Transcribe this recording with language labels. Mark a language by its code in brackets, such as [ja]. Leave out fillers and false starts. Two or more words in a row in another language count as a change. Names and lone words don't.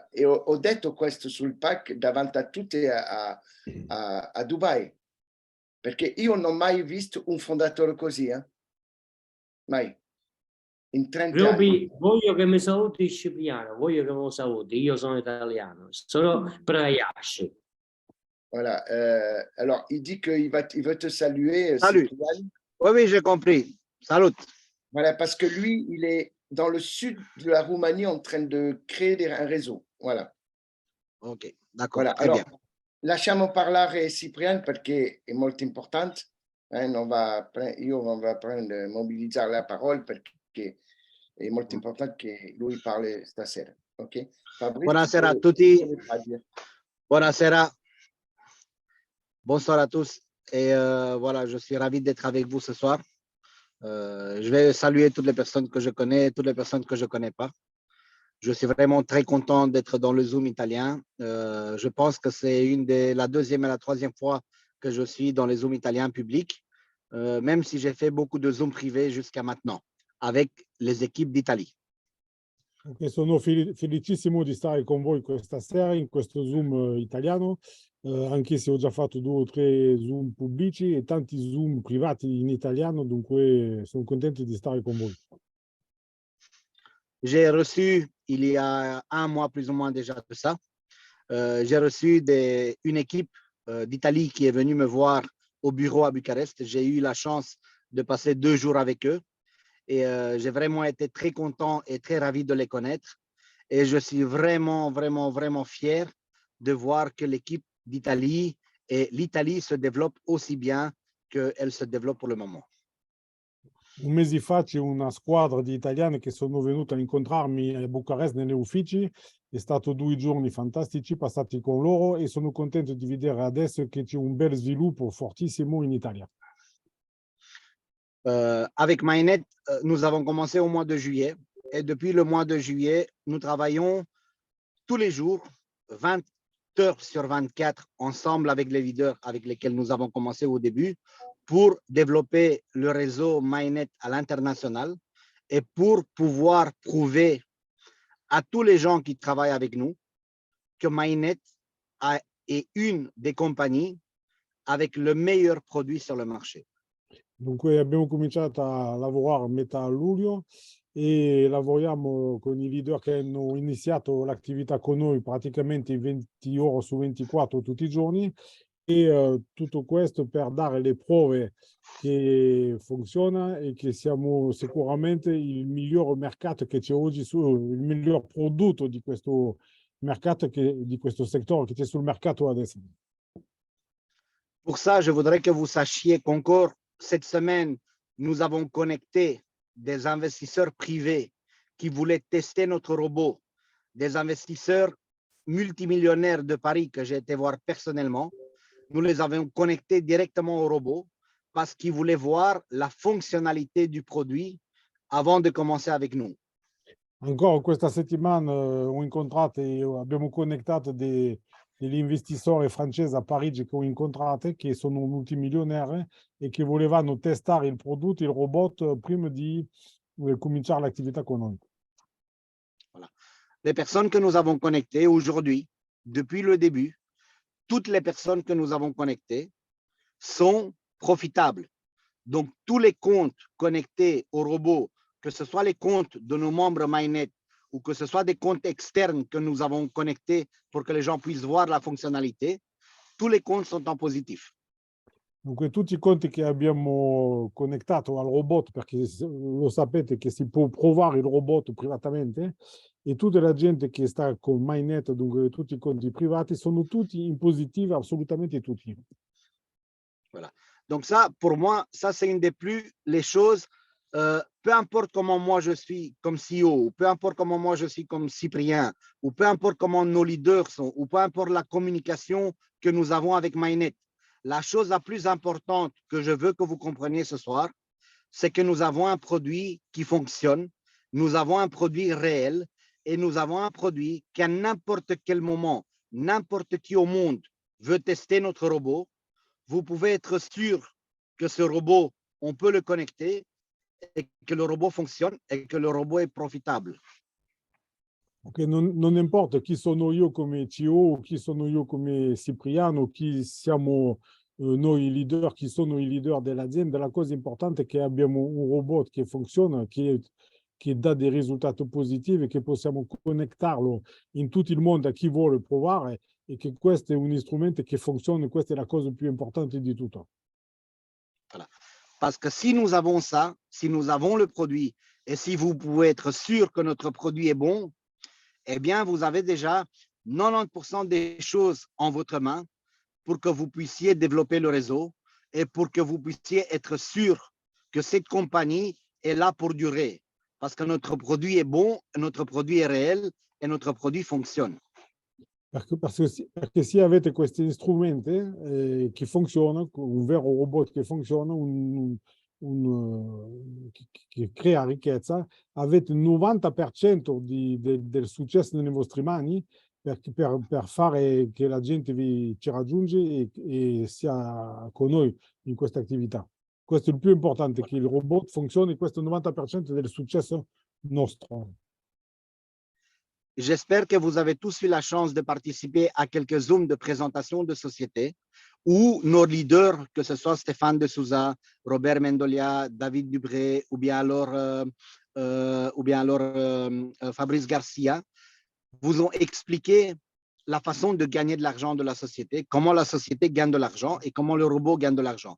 [it] E ho detto questo sul pack davanti a tutti a Dubai, perché io non ho mai visto un fondatore così, mai, in 30 anni. Voglio che mi saluti Cipriano, voglio che me lo saluti, io sono italiano, sono Praiasci. [fr] Voilà. Alors, il dit qu'il veut te saluer, Salut. Cyprien. Oui, j'ai compris. Salut. Voilà, parce que lui, il est dans le sud de la Roumanie en train de créer un réseau. Voilà. Ok, d'accord, Voilà. très Alors, bien. [it] lasciamo parlare Cyprien perché è molto importante. [fr] On va [it] mobilizzare la parola perché è molto importante che lui parli stasera. Ok? Fabrice, Buonasera a tutti. Buonasera. [fr] Bonsoir à tous. Et voilà, je suis ravi d'être avec vous ce soir. Je vais saluer toutes les personnes que je connais et toutes les personnes que je ne connais pas. Je suis vraiment très content d'être dans le Zoom italien. Je pense que c'est la deuxième et la troisième fois que je suis dans les Zooms italiens publics, même si j'ai fait beaucoup de Zooms privés jusqu'à maintenant, avec les équipes d'Italie. [it] Okay, sono felicissimo di stare con voi questa sera in questo Zoom italiano, anche se ho già fatto 2 o 3 Zoom pubblici e tanti Zoom privati in italiano, dunque sono contento di stare con voi. [fr] J'ai reçu, il y a un mois plus ou moins déjà de ça, j'ai reçu une équipe d'Italie qui est venue me voir au bureau à Bucarest. J'ai eu la chance de passer 2 jours avec eux et j'ai vraiment été très content et très ravi de les connaître. Et je suis vraiment, vraiment, vraiment fier de voir que l'équipe d'Italie et l'Italie se développe aussi bien qu'elle se développe pour le moment. [it] Un mese fa c'è una squadra di italiani che sono venuti a incontrarmi a Bucarest negli uffici, è stato 2 giorni fantastici passati con loro e sono contento di vedere adesso che c'è un bel sviluppo fortissimo in Italia. [fr] Avec MyNet, nous avons commencé au mois de juillet et depuis le mois de juillet, nous travaillons tous les jours, 20 heures sur 24, ensemble avec les leaders avec lesquels nous avons commencé au début, pour développer le réseau MyNet à l'international et pour pouvoir prouver à tous les gens qui travaillent avec nous que MyNet est une des compagnies avec le meilleur produit sur le marché. [it] Dunque abbiamo cominciato a lavorare a metà luglio e lavoriamo con i leader che hanno iniziato l'attività con noi praticamente 20 ore su 24 tutti i giorni e tutto questo per dare le prove che funziona e che siamo sicuramente il miglior mercato che c'è oggi, il miglior prodotto di questo mercato, di questo settore che c'è sul mercato adesso. [fr] Pour ça, je voudrais que vous sachiez qu'encore cette semaine, nous avons connecté des investisseurs privés qui voulaient tester notre robot, des investisseurs multimillionnaires de Paris que j'ai été voir personnellement. Nous les avons connectés directement au robot parce qu'ils voulaient voir la fonctionnalité du produit avant de commencer avec nous. [it] Ancora questa settimana abbiamo connettato degli investitori francesi a Parigi che ho incontrato, che sono multimilionari e che volevano testare il prodotto, il robot, prima di cominciare l'attività con noi. [fr] Voilà. Les personnes que nous avons connectées aujourd'hui, depuis le début, toutes les personnes que nous avons connectées sont profitables. Donc, tous les comptes connectés au robot, que ce soit les comptes de nos membres MyNet ou que ce soit des comptes externes que nous avons connectés pour que les gens puissent voir la fonctionnalité, tous les comptes sont en positif. [it] Dunque tutti i conti che abbiamo connettato al robot, perché lo sapete che si può provare il robot privatamente, e tutta la gente che sta con MyNet, dunque tutti i conti privati, sono tutti in positivo, assolutamente tutti. [fr] Voilà. Donc ça, pour moi, ça c'est une des plus les choses, peu importe comment moi je suis comme CEO, ou peu importe comment moi je suis comme Cyprien, ou peu importe comment nos leaders sont, ou peu importe la communication que nous avons avec MyNet, la chose la plus importante que je veux que vous compreniez ce soir, c'est que nous avons un produit qui fonctionne, nous avons un produit réel et nous avons un produit qu'à n'importe quel moment, n'importe qui au monde veut tester notre robot, vous pouvez être sûr que ce robot, on peut le connecter et que le robot fonctionne et que le robot est profitable. [it] Okay, non importa chi sono io come CEO, chi sono io come Cipriano, chi siamo noi leader, chi sono i leader dell'azienda, la cosa importante è che abbiamo un robot che funziona, che dà dei risultati positivi, che possiamo connetterlo in tutto il mondo a chi vuole provare e che questo è un strumento che funziona, questa è la cosa più importante di tutto. [fr] Voilà. Parce que si nous avons ça, si nous avons le produit et si vous pouvez être sûr que notre produit est bon, eh bien, vous avez déjà 90% des choses en votre main pour que vous puissiez développer le réseau et pour que vous puissiez être sûr que cette compagnie est là pour durer. Parce que notre produit est bon, notre produit est réel et notre produit fonctionne. [it] Perché se avete questi strumenti che funzionano, un vero robot che funziona, che crea ricchezza, avete il 90% del successo nelle vostre mani per fare che la gente ci raggiunge e sia con noi in questa attività. Questo è il più importante, che il robot funzioni, questo è il 90% del successo nostro. [fr] J'espère que vous avez tous eu la chance de participer à quelques Zooms de présentation de société où nos leaders, que ce soit Stéphane de Souza, Robert Mendolia, David Dubré ou bien alors Fabrice Garcia, vous ont expliqué la façon de gagner de l'argent de la société, comment la société gagne de l'argent et comment le robot gagne de l'argent.